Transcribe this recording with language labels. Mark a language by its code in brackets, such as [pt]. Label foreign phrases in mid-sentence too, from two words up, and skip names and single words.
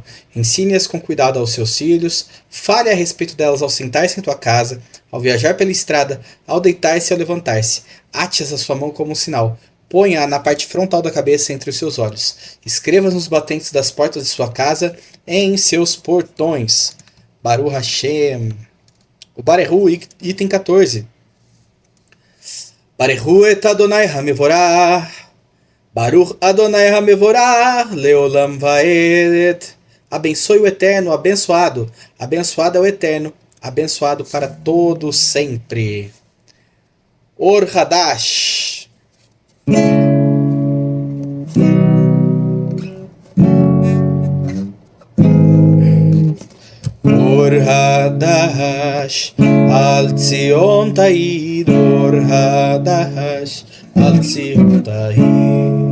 [pt] Ensine-as com cuidado aos seus filhos, fale a respeito delas ao sentar-se em tua casa, ao viajar pela estrada, ao deitar-se e ao levantar-se. Ate-as a sua mão como um sinal. Ponha-a na parte frontal da cabeça entre os seus olhos. Escreva nos batentes das portas de sua casa e em seus portões. [he] ברוך השם. [pt] O Barehu, item 14. [he] ברכו את אדוני המבורך. ברוך אדוני המבורך. לעולם ועד. [pt] Abençoe o Eterno, abençoado. Abençoado é o Eterno, abençoado para todo sempre. [he] אור חדש. אור חדש, על ציון תאיר, אור חדש, על ציון תאיר.